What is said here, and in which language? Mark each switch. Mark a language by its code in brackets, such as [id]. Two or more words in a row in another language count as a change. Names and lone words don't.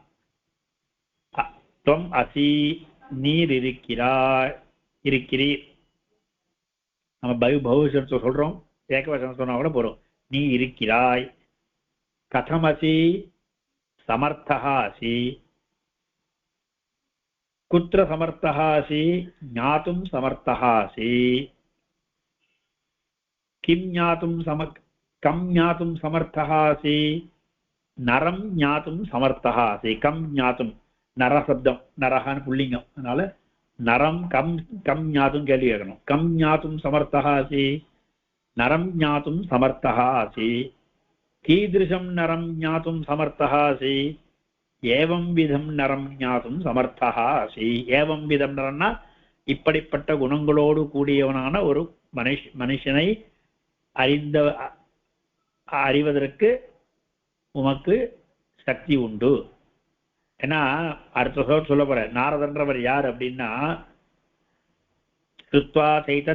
[sa] त्वम् असि [ta] நீர் இருக்கிறீர் நம்ம பகுவசனத்தை சொல்றோம் ஏகவசனம் சொன்னா கூட போறோம் நீ இருக்கிறாய் [sa] कथमसि समर्थः असि कुत्र समर्थः असि ज्ञातुं समर्थः असि [ta] ज्ञातुं समर्थः असि [sa] किं ज्ञातुं कं ज्ञातुं समर्थः असि नरं ज्ञातुं समर्थः असि कं ज्ञातुं नर शब्दं नरः पुल्लिङ्गम् அதனால नरं कं ज्ञातुं [ta] கேள்வி கேட்கணும் [sa] कं ज्ञातुं समर्थः असि नरं ज्ञातुं समर्थः असि कीदृशं नरं ज्ञातुं समर्थः असि एवं विधं नरं ज्ञातुं समर्थः असि एवं विधं नरम्ना [ta] இப்படிப்பட்ட குணங்களோடு கூடியவனான ஒரு மனுஷனை அறிவதற்கு உமக்கு சக்தி உண்டு ஏன்னா அடுத்த சொல்ல போற நாரதன்றவர் யார் அப்படின்னா [sa] कृत्वा चैत